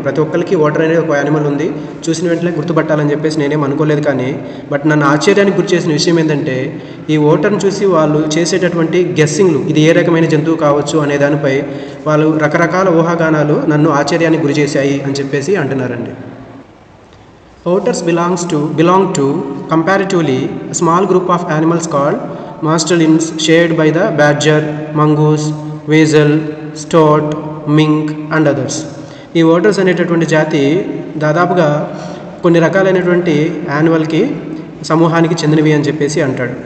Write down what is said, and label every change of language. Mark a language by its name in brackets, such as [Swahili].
[Telugu] ప్రతి ఒక్కరికి ఓటర్ అనేది ఒక యానిమల్ ఉంది, చూసిన వెంటనే గుర్తుపట్టాలని చెప్పేసి నేనేం అనుకోలేదు. కానీ నన్ను ఆశ్చర్యానికి గురి చేసిన విషయం ఏంటంటే ఈ ఓటర్ని చూసి వాళ్ళు చేసేటటువంటి గెస్సింగ్లు, ఇది ఏ రకమైన జంతువు కావచ్చు అనే దానిపై వాళ్ళు రకరకాల ఊహాగానాలు నన్ను ఆశ్చర్యానికి గురి చేశాయి అని చెప్పేసి అంటున్నారండి. [English] Otters belong to comparatively a small group of animals called mastelins, shared by the badger, mongoose, weasel, stoat, mink and others. [Telugu] ఈ ఓటర్స్ అనేటటువంటి జాతి దాదాపుగా కొన్ని రకాలైనటువంటి యానిమల్కి సమూహానికి చెందినవి అని చెప్పేసి అంటాడు.